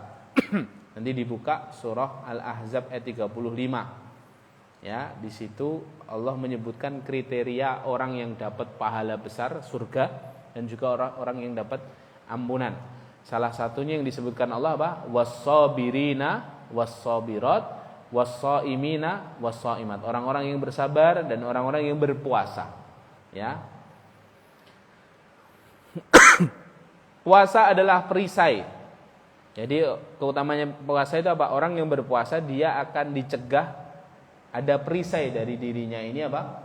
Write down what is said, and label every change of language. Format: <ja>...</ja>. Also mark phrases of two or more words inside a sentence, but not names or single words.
<id>Nanti dibuka surah Al-Ahzab ayat 35. Ya, di situ Allah menyebutkan kriteria orang yang dapat pahala besar surga dan juga orang-orang yang dapat ampunan. Salah satunya yang disebutkan Allah apa?</id> <ar>والصابرين والصابرات والصائمين والصائمات.</ar> <id>Orang-orang yang bersabar dan orang-orang yang berpuasa. Ya. Puasa adalah perisai. Jadi keutamanya puasa itu apa? Orang yang berpuasa dia akan dicegah, ada perisai dari dirinya ini apa?</id>